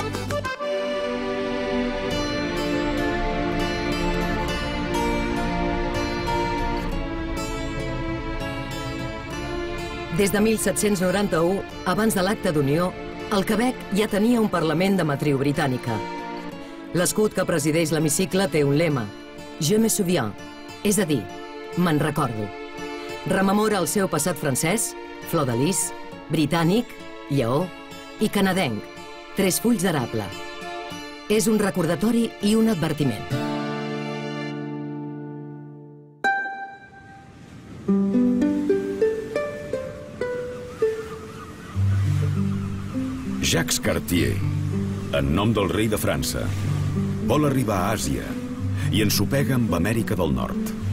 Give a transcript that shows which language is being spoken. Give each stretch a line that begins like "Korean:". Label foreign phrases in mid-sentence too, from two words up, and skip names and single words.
Catalan: Des de 1791, abans de l'Acte d'Unió, el Quebec ja tenia un Parlament de matriu britànica. L'escut que presideix l'hemicicle té un lema,
French: Je me souviens,
Catalan: és a dir, me'n recordo. Rememora el seu passat francès, flor de lis, britànic, lleó i canadenc, 3 fulls d'arable. És un recordatori i un advertiment. Jacques Cartier, en nom del rei de França, vol arribar a Àsia i ensopega amb Amèrica del Nord.